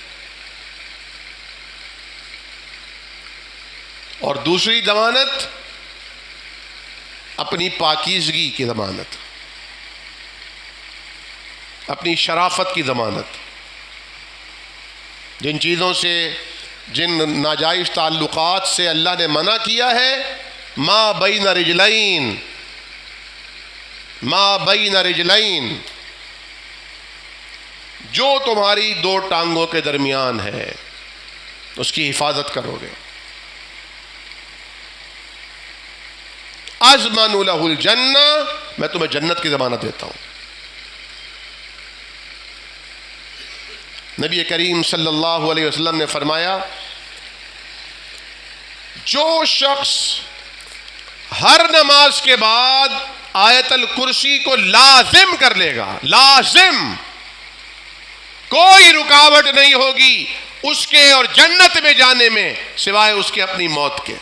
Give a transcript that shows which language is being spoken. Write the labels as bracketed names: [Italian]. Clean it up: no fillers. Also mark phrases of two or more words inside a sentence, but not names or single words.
[Urdu] اور دوسری ضمانت اپنی پاکیزگی کی ضمانت، اپنی شرافت کی ضمانت. جن چیزوں سے، جن ناجائز تعلقات سے اللہ نے منع کیا ہے، [Arabic] ما بین رجلین، ما بین رجلین، [Urdu] جو تمہاری دو ٹانگوں کے درمیان ہے اس کی حفاظت کرو گے. [Arabic] اضمن لہ الجنہ، [Urdu] میں تمہیں جنت کی ضمانت دیتا ہوں. نبی کریم [Arabic] صلی اللہ علیہ وسلم [Urdu] نے فرمایا جو شخص ہر نماز کے بعد آیت الکرسی کو لازم کر لے گا، لازم، کوئی رکاوٹ نہیں ہوگی اس کے اور جنت میں جانے میں سوائے اس کے اپنی موت کے.